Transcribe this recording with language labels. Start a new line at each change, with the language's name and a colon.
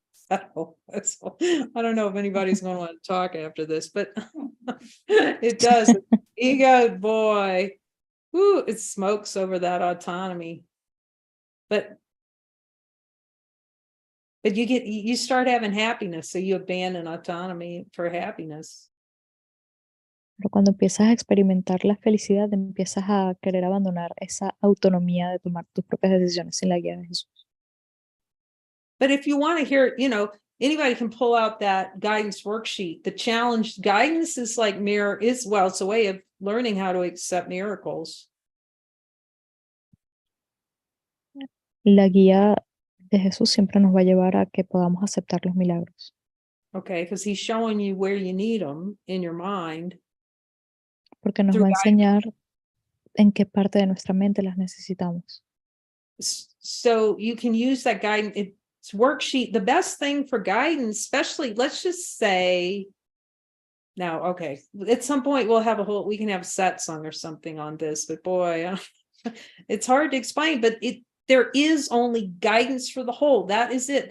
English: I don't know if anybody's going to want to talk after this, but it does. Ego, boy, whoo, it smokes over that autonomy. But you start having happiness, so you abandon autonomy for happiness.
Spanish: Pero cuando empiezas a experimentar la felicidad, empiezas a querer abandonar esa autonomía de tomar tus propias decisiones sin la guía de Jesús.
English: But if you want to hear, anybody can pull out that guidance worksheet. The challenge guidance is like it's a way of learning how to accept miracles.
Spanish: La guía de Jesús siempre nos va a llevar a que podamos aceptar los milagros.
English: Okay, because he's showing you where you need them in your mind.
Spanish: Porque nos va a enseñar en qué parte de nuestra mente las necesitamos.
English: So you can use that guidance worksheet. The best thing for guidance, especially, let's just say, now, okay, at some point we can have a satsang or something on this, but boy, it's hard to explain, but there is only guidance for the whole. That is it.